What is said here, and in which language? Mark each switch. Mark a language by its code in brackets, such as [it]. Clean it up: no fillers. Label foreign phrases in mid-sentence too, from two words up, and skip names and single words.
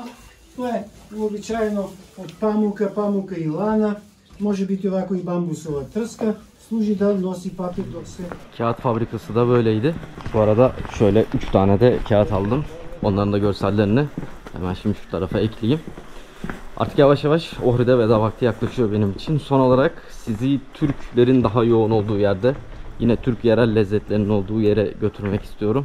[sr] To je uobičajeno od pamuka i lana. Može biti ovako i bambusova trska. Služi da nosi papir dok se... [tr] Kağıt fabrikası da böyleydi. Bu arada şöyle 3 tane de kağıt aldım. Onların da görsellerini hemen şimdi şu tarafa ekleyeyim. Artık yavaş yavaş Ohrid'e veda vakti yaklaşıyor benim için. Son olarak sizi Türklerin daha yoğun olduğu yerde yine Türk yerel lezzetlerinin olduğu yere götürmek istiyorum.